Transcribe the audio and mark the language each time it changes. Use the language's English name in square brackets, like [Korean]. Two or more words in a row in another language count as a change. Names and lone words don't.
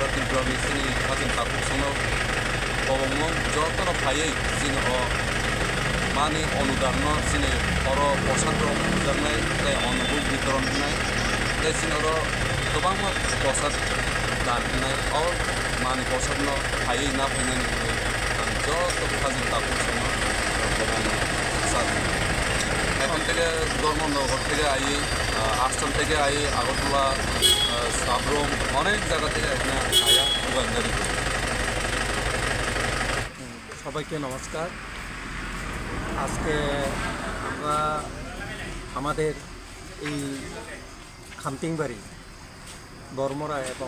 [Kok Borok] त्रिपुरानि सिनि खाजिन ताकुसनो बबमुं जतनो फायै सिनि मानि अनुदान सिनि आरो प्रसाद जानाय ताइ अनुभव वितरण होनाय ताइ सिनि आरो गोबां प्रसाद दान होनाय और मानि प्रसाद फायै ना फैनायनि जत खाजिन ताकुसनो [Bangla] এখন থেকে ধর্মনগর থেকে আই আশ্রম থেকে আই আগরতলা সাবরুম অনেক জায়গা থেকে এখানে আয়া দোকানদারি করি সবাইকে নমস্কার আজকে আমরা আমাদের এই খামতিংবাড়ি বর্মরা এবং